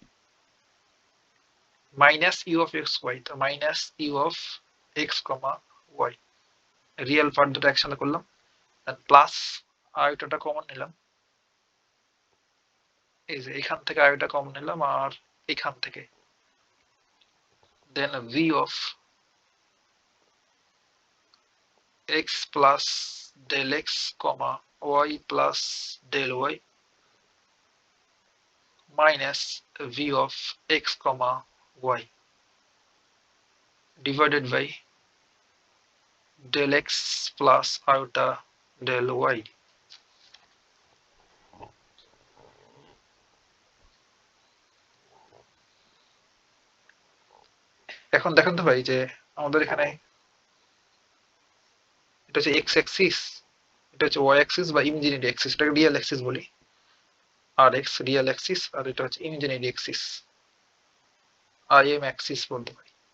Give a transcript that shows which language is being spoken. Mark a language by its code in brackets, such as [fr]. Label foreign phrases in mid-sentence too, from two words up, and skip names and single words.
[en] minus u of x y, [bn] তো [en] minus u of x comma y, real part [bn] দুটো একসাথে করলাম, প্লাস আয়টাটা কমন নিলাম, এই যে এখান থেকে আয়টা কমন নিলাম আর এখান থেকে, [en] then v of x plus del x comma y plus del y minus v of x comma y divided by del x plus iota del y। [bn] এখন দেখেন তো ভাই যে আমাদের এখানে এটা হচ্ছে [en] x axis, [bn] এটা হচ্ছে [en] y axis [bn] বা [en] imaginary axis, [bn] এটাকে [en] real axis [bn] বলি, আর [en] x real axis, [bn] আর এটা হচ্ছে [en] imaginary axis, Im axis [bn] বলতে পারি।